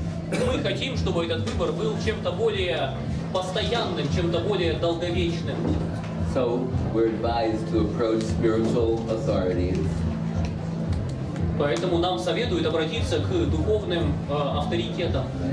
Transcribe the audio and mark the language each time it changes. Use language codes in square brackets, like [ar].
[ru] Мы хотим, чтобы этот выбор был чем-то более постоянным, чем-то более долговечным. [en] So we're advised to approach spiritual authorities. [ru] Поэтому нам советуют обратиться к духовным авторитетам.